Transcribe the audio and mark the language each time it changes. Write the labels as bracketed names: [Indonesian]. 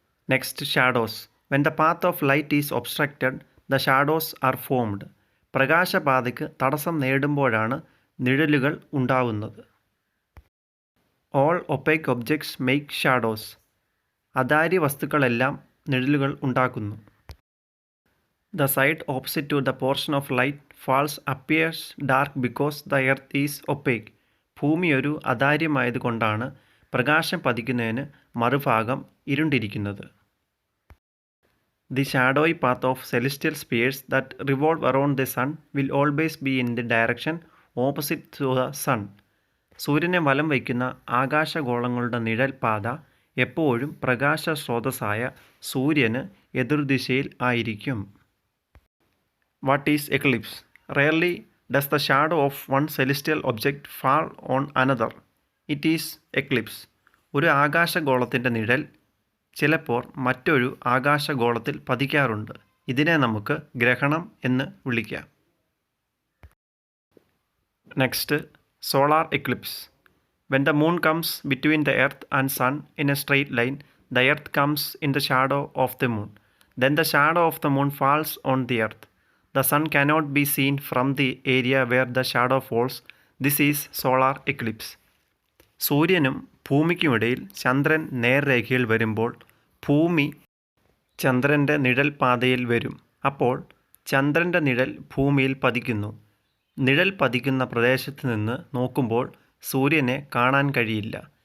[English] Next, shadows. When the path of light is obstructed the shadows are formed. [Malayalam] പ്രകാശപാതയ്ക്ക് തടസ്സം നേരിടുമ്പോഴാണ് നിഴലുകൾ ഉണ്ടാവുന്നത്. [English] All opaque objects make shadows. [Malayalam] അതാര്യ വസ്തുക്കളെല്ലാം നിഴലുകൾ ഉണ്ടാക്കുന്നു. [English] The side opposite to the portion of light falls appears dark because the earth is opaque. [Malayalam] ഭൂമി ഒരു അതാര്യമായതുകൊണ്ടാണ് പ്രകാശം പതിക്കുന്നതിന് മറുഭാഗം ഇരുണ്ടിരിക്കുന്നത്. [English] The shadowy path of celestial spheres that revolve around the sun will always be in the direction opposite to the sun. [Malayalam] സൂര്യനെ വലം വയ്ക്കുന്ന ആകാശഗോളങ്ങളുടെ നിഴൽ പാത എപ്പോഴും പ്രകാശ സ്രോതസ്സായ സൂര്യന് എതിർദിശയിൽ ആയിരിക്കും. [English] What is eclipse? Rarely does the shadow of one celestial object fall on another. It is eclipse. [Malayalam] ഒരു ആകാശഗോളത്തിൻ്റെ നിഴൽ ചിലപ്പോൾ മറ്റൊരു ആകാശഗോളത്തിൽ പതിക്കാറുണ്ട്. ഇതിനെ നമുക്ക് ഗ്രഹണം എന്ന് വിളിക്കാം. [English] Next, solar eclipse. When the moon comes between the earth and sun in a straight line, the earth comes in the shadow of the moon. Then the shadow of the moon falls on the earth. The sun cannot be seen from the area where the shadow falls. This is solar eclipse. [Malayalam] സൂര്യനും ഭൂമിക്കുമിടയിൽ ചന്ദ്രൻ നേർരേഖയിൽ വരുമ്പോൾ ഭൂമി ചന്ദ്രൻ്റെ നിഴൽ പാതയിൽ വരും. അപ്പോൾ ചന്ദ്രൻ്റെ നിഴൽ ഭൂമിയിൽ പതിക്കുന്നു. നിഴൽ പതിക്കുന്ന പ്രദേശത്ത് നിന്ന് നോക്കുമ്പോൾ സൂര്യനെ കാണാൻ കഴിയില്ല.